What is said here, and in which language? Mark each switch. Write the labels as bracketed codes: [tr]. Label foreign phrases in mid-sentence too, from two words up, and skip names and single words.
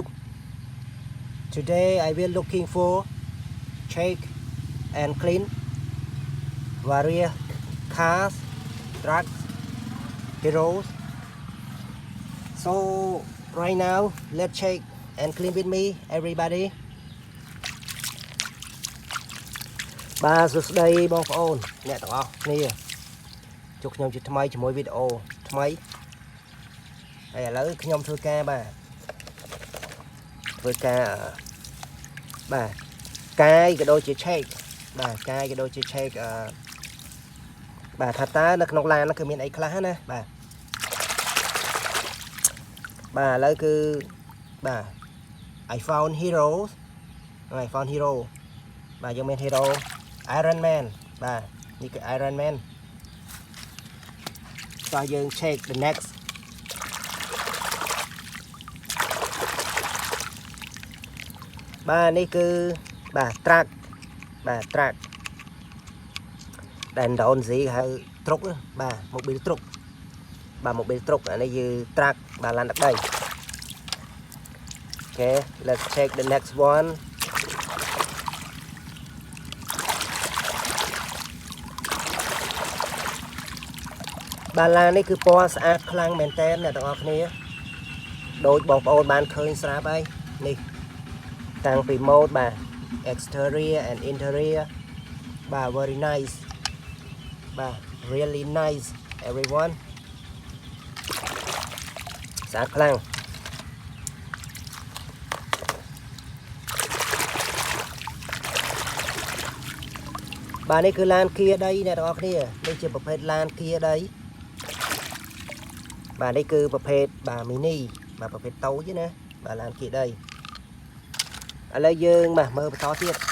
[en] Today I will looking for check and clean various cars, trucks, heroes. So right now let's check and clean with me everybody. [km] បាទសួស្តីបងប្អូនអ្នកទាំងអស់គ្នាជួបខ្ញុំជាថ្មីជាមួយវីដេអូថ្មីហើយឥឡូវខ្ញុំធ្វើការបាទធ្វើការបាទកាយក៏ដូចជា check បាទកាយក៏ដូចជា check បាទថាតើនៅក្នុងឡានហ្នឹងគឺមានអីខ្លះណាបាទ បាទឥឡូវគឺបាទ iPhone Hero បាទយើងមាន Hero Iron Man បាទនេះគឺ Iron Man តោះយើង [en] check the next [km] បាទនេះគឺបាទ Truk បាទ Truk ដែលដូនស៊ីហៅ Truk បាទ Mobil Truk បាទ Mobil Truk អានេះគឺ Truk បាទឡានដឹកដី [en] Okay let's check the next one [km] បាទឡាននេះគឺពណ៌ស្អាតខ្លាំងមែនតើអ្នកទាំងអស់គ្នាដូចបងប្អូនបានឃើញស្រាប់ហើយនេះតាំងពី mode បាទ [en] exterior and interior [km] បាទ [en] very nice [km] បាទ [en] really nice everyone [km] ស្អាតខ្លាំងបាទនេះគឺឡានគៀដីអ្នកទាំងអស់គ្នានេះជាប្រភេទឡានគៀដីបាទនេះគឺប្រភេទបាទ mini បាទប្រភេទតូចណាបាទឡានគៀដីឥឡូវយើងបាទមើលបន្តទៀត